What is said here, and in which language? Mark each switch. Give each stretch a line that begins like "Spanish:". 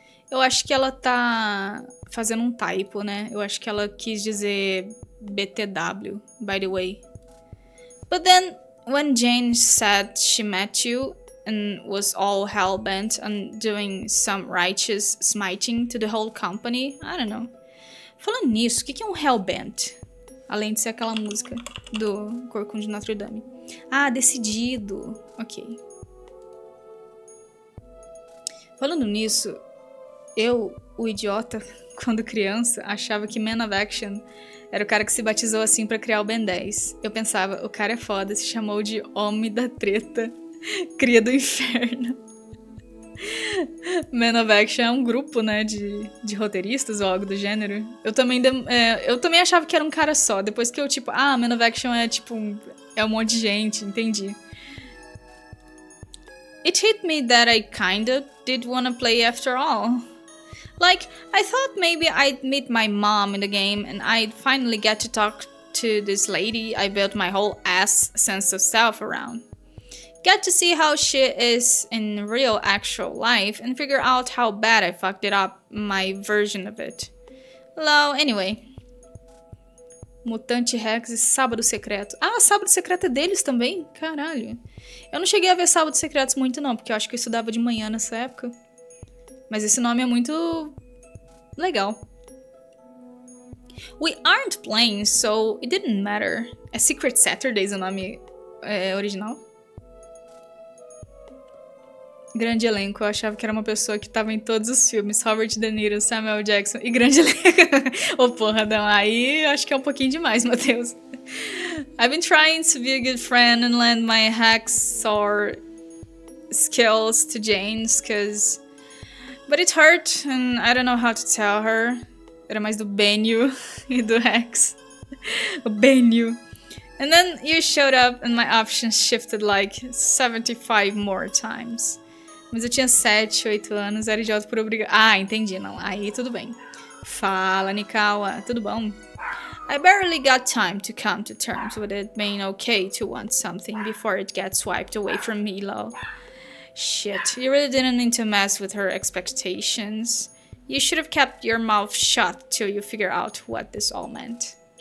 Portuguese: Eu acho que ela tá fazendo um typo, né? Eu acho que ela quis dizer BTW,
English: by the way. But then, when Jane said she met you and was all hell-bent on doing some righteous smiting to the whole company, I don't know.
Portuguese: Falando nisso, o que é um hell-bent? Além de ser aquela música do Corcunda de Notre Dame. Ah, decidido. Ok. Falando nisso, eu, o idiota, quando criança, achava que Man of Action era o cara que se batizou assim pra criar o Ben 10. Eu pensava, o cara é foda, se chamou de Homem da Treta, Cria do Inferno. Man of Action é um grupo, né, de roteiristas ou algo do gênero. Eu também achava que era um cara só. Depois que eu, Man of Action é, é um monte de gente, entendi.
English: It hit me that I kinda did wanna play after all. Like, I thought maybe I'd meet my mom in the game and I'd finally get to talk to this lady I built my whole ass sense of self around. Get to see how she is in real actual life and figure out how bad I fucked it up, my version of it. Well, anyway. Mutante Rex e Sábado Secreto.
Portuguese: Ah, Sábado Secreto é deles também? Caralho. Eu não cheguei a ver Sábados Secretos muito não, porque eu acho que eu estudava de manhã nessa época. Mas esse nome é muito legal.
English: We aren't playing, so it didn't matter.
Portuguese: É Secret Saturdays o nome original? Grande elenco, eu achava que era uma pessoa que tava em todos os filmes. Robert De Niro, Samuel Jackson e grande elenco. Ô, porra, não, aí eu acho que é um pouquinho demais, Matheus.
English: I've been trying to be a good friend and lend my hacksaw skills to Jane's, but it hurt and I don't know how to tell her.
Portuguese: Era mais do Benio e do Rex. O Benio.
English: And then you showed up and my options shifted like 75 more times.
Portuguese: Mas eu tinha 7, 8 anos, era idiota por obrigação. Ah, entendi, não. Aí tudo bem. Fala, Nikawa. Tudo bom?
English: I barely got time to come to terms with it being okay to want something before it gets wiped away from me, lol. Shit, you really didn't need to mess with her expectations. You should have kept your mouth shut till you figure out what this all meant.